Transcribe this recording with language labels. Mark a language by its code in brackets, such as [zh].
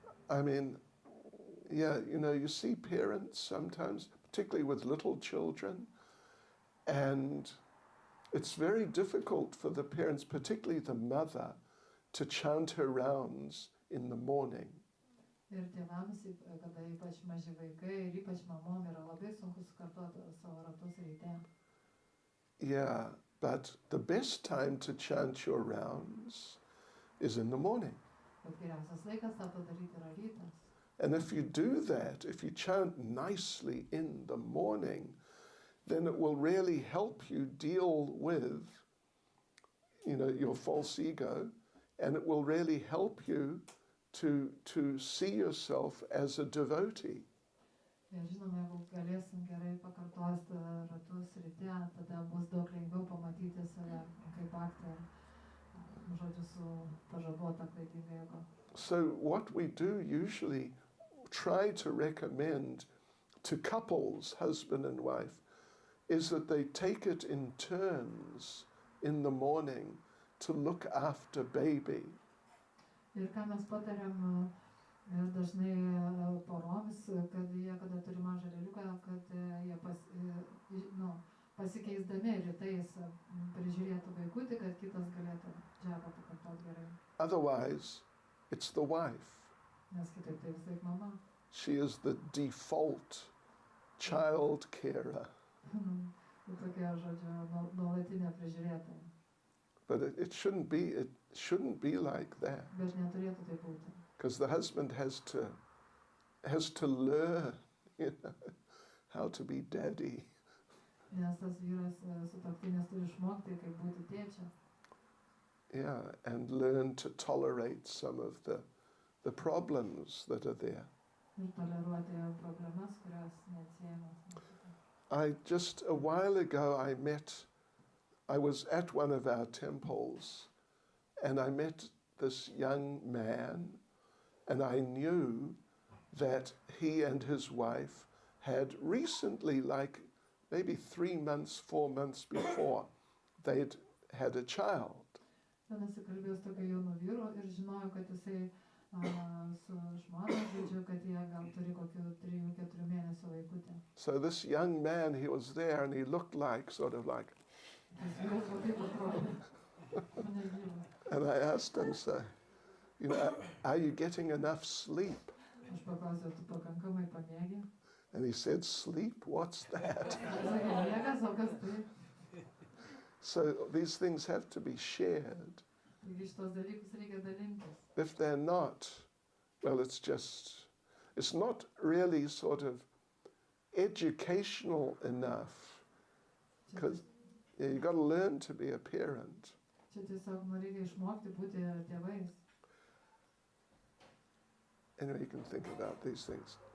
[en] I mean, yeah, you see parents sometimes, particularly with little children, and it's very difficult for the parents, particularly the mother, to chant her rounds in the morning. [lt] Ir tėvams, kada ypač maži vaikai ir ypač mamom yra labai sunku sukartoti savo ratus ryte. [en] Yeah, but the best time to chant your rounds is in the morning. [lt] Bet geriausias laikas tą padaryti yra rytas. [en] And if you do that, if you chant nicely in the morning, then it will really help you deal with, your false ego, and it will really help you to see yourself as a devotee. [lt] Ir žinoma, jeigu galėsim gerai pakartoti ratus ryte, tada bus daug lengviau pamatyti save kaip bhaktą, žodžiu, su pažabota klaidinga ego. [en] So what we do usually try to recommend to couples, husband and wife, is that they take it in turns in the morning to look after baby. [lt] Ir ką mes patariam dažnai poroms, kad jie, kada turi mažą lėliuką, kad jie pasikeisdami rytais prižiūrėtų vaikutį, kad kitas galėtų džabą pakartoti gerai. [en] Otherwise, it's the wife. [lt] Nes kitaip tai visai mama. [en] She is the default child carer. [lt] Tokia, žodžiu, nuolatinė prižiūrėtoja. [en] But it shouldn't be like that. [lt] Bet neturėtų tai būti. [en] Because the husband has to learn, how to be daddy. [lt] Nes tas vyras sutuoktinis turi išmokti, kaip būti tėčiu. [en] Yeah, and learn to tolerate some of the problems that are there. [lt] Ir toleruoti problemas, kurios neatsiejamos. [en] Just a while ago I was at one of our temples and I met this young man and I knew that he and his wife had recently, like maybe 3 months, 4 months before, they'd had a child. [lt] Ten nesikalbėjo su tokiu jaunu vyru ir žinojo, kad jisai su žmona, žodžiu, kad jie gal turi kokių 3-4 mėnesių vaikutį. [en] So this young man, he was there and he looked like, sort of like, [lt] Tas vyras va taip atrodė. Negyvas. [en] and I asked him, so, you know, are you getting enough sleep? [lt] Aš paklausiau, tu pakankamai pamiegi? [en] And he said, sleep? What's that? [lt] Jis sakė, miegas, o kas tai? [en] So these things have to be shared. [lt] Taigi šitos dalykus reikia dalintis. [en] If they're not, well, it's not really sort of educational enough, [lt] Čia [en] because you've got to learn to be a parent. [lt] Čia tiesiog reikia išmokti būti tėvais. [en] Anyway, you can think about these things.